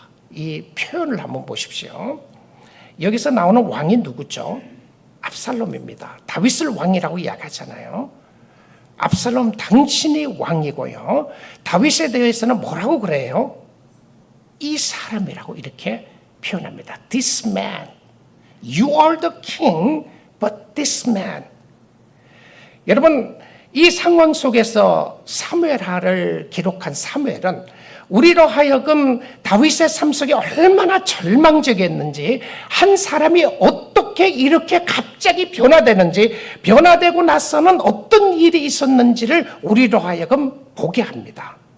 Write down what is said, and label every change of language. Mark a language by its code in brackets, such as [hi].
[ko] 이 표현을 한번 보십시오. 여기서 나오는 왕이 누구죠? 압살롬입니다. 다윗을 왕이라고 이야기하잖아요. 압살롬 당신이 왕이고요. 다윗에 대해서는 뭐라고 그래요? 이 사람이라고 이렇게 표현합니다. [en] This man. You are the king, but this man. [ko] 여러분, 이 상황 속에서 사무엘하를 기록한 사무엘은 우리로 하여금 다윗의 삶 속에 얼마나 절망적이었는지, 한 사람이 어떻게 이렇게 갑자기 변화되는지, 변화되고 나서는 어떤 일이 있었는지를 우리로 하여금 보게 합니다.